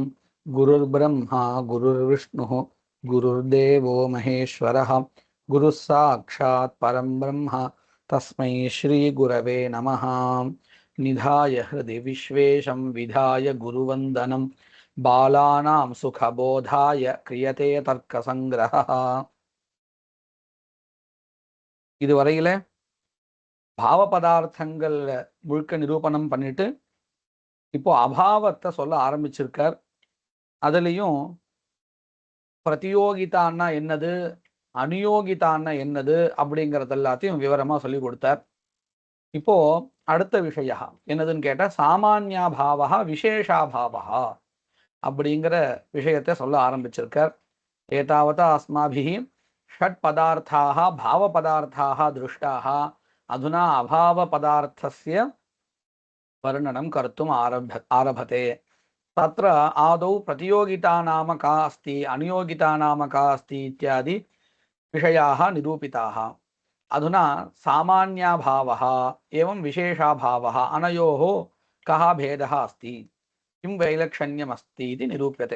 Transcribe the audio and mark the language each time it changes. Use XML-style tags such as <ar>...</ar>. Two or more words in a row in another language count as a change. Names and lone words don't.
<sa>गुरुर्ब्रह्मा गुरुर्विष्णुः गुरुर्देवो महेश्वरः गुरुः साक्षात् परं ब्रह्म तस्मै श्रीगुरवे नमः। निधाय हृदि विश्वेशं विधाय गुरुवन्दनं बालानां सुखबोधाय क्रियते तर्कसङ्ग्रहः।</sa> <ta>இதுவரையில பாவ பதார்த்தங்கள் முழுக்க நிரூபணம் பண்ணிட்டு இப்போ அபாவத்தை சொல்ல ஆரம்பிச்சிருக்கார். அதுலேயும் பிரதியோகிதான்னா என்னது, அனுயோகிதான்னா என்னது அப்படிங்கிறது எல்லாத்தையும் விவரமா சொல்லி கொடுத்தார். இப்போ அடுத்த விஷயம் என்னதுன்னு கேட்டா சாமானியாபாவா விசேஷாபாவா அப்படிங்கிற விஷயத்தை சொல்ல ஆரம்பிச்சிருக்கார்.</ta> <sa>एतावता अस्माभिः षट् पदार्थाः भाव पदार्थाः दृष्टाः अधुना अभाव पदार्थस्य वर्णनं कर्तुम् आरभते। तत्र आदौ प्रतियोगिता नाम का अस्ति, अनियोगिता नाम का अस्ति इत्यादि विषयाः निरूपिताः। अधुना सामान्याभावः एवं विशेषाभावः अनयोः कः भेदः अस्ति, किं वैलक्षण्यमस्ति इति निरूप्यते।</sa>